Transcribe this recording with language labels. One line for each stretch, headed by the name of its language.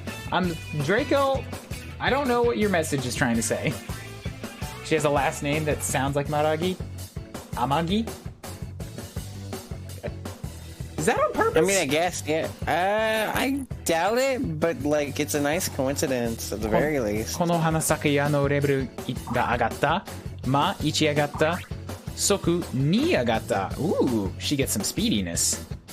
English: I'm Draco. I don't know what your message is trying to say. She has a last name that sounds like Maragi? Amagi? Is that on purpose? I mean, I guess, yeah. I doubt it, but like, it's a nice coincidence at the very least.
Japanese: この花咲やのレベルが上がった。ま、1上がった。即2上がった。
English: Ooh, she gets some speediness.